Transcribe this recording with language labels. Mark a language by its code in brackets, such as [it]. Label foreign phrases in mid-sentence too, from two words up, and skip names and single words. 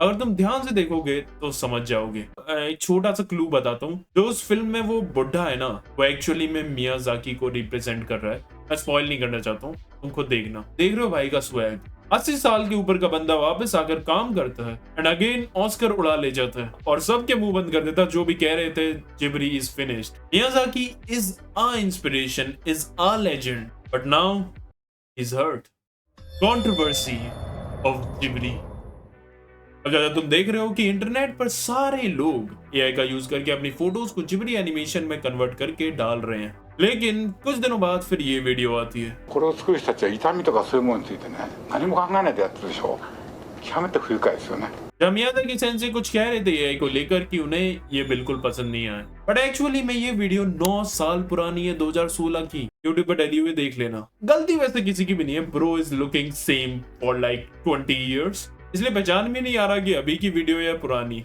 [hi] अगर तुम ध्यान से देखोगे तो समझ जाओगे। एक छोटा सा क्लू बताता हूँ, जो उस फिल्म में वो बुढ़ा है ना, वो एक्चुअली में मियाजाकी को रिप्रेजेंट कर रहा है। मैं स्पॉइल नहीं करना चाहता हूँ, तुम खुद देखना। देख रहे हो भाई का स्वैग। 80 साल के ऊपर का बंदा वापस आकर काम करता है [en] and again [hi] ऑस्कर उड़ा ले जाता है और सबके मुंह बंद कर देता जो भी कह रहे थे [en] Ghibli is finished. Miyazaki is a inspiration, is a legend, but now is hurt. controversy of Ghibli. [hi] अगर तुम देख रहे हो कि इंटरनेट पर सारे लोग एआई का यूज करके अपनी फोटोज को जिब्री एनिमेशन में कन्वर्ट करके डाल रहे हैं, लेकिन कुछ दिनों बाद फिर ये वीडियो आती है। [ja] これを作る人たちは痛みとかそういうものについてね、何も考えないでやってるでしょ。極めて不愉快ですよね。 [hi] जब मियाजाकी सेंसे कुछ कह रहे थे एआई को लेकर कि उन्हें ये बिल्कुल पसंद नहीं आया, [en] but actually [hi] में ये वीडियो 9 साल पुरानी है, 2016 की। यूट्यूब पर डली हुई देख लेना। गलती वैसे किसी की भी नहीं है। [en] bro is looking same for like 20 years, [hi] इसलिए पहचान में नहीं आ रहा कि अभी की वीडियो या पुरानी।